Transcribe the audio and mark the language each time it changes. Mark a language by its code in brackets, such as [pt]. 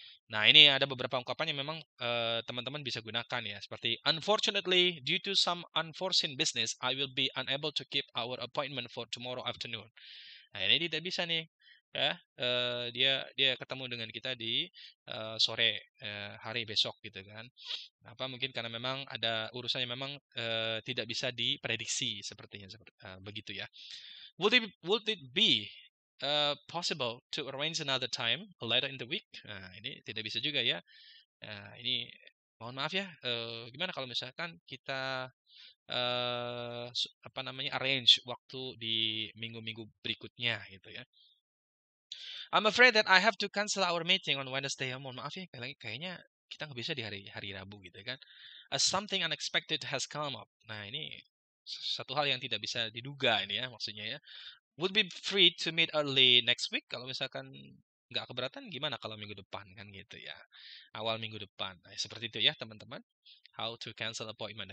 [id] Nah, ini ada beberapa ungkapan yang memang teman-teman bisa gunakan ya, seperti [en] unfortunately due to some unforeseen business I will be unable to keep our appointment for tomorrow afternoon. [id] Nah, ini tidak bisa nih ya, dia ketemu dengan kita di sore hari besok gitu kan. Apa mungkin karena memang ada urusan yang memang tidak bisa diprediksi sepertinya, begitu ya. [en] Would it be possible to arrange another time later in the week? [id] Nah, ini tidak bisa juga ya. Ini mohon maaf ya. Gimana kalau misalkan kita arrange waktu di minggu-minggu berikutnya gitu ya. [en] I'm afraid that I have to cancel our meeting on Wednesday. [id] Mohon maaf ya, kayaknya kita nggak bisa di hari Rabu gitu kan. [en] As something unexpected has come up. [id] Nah, ini satu hal yang tidak bisa diduga ini ya, maksudnya ya. [en] Would be free to meet early next week. [id] Kalau misalkan nggak keberatan, gimana kalau minggu depan kan gitu ya. Awal minggu depan. Nah, seperti itu ya teman-teman. [en] How to cancel appointment.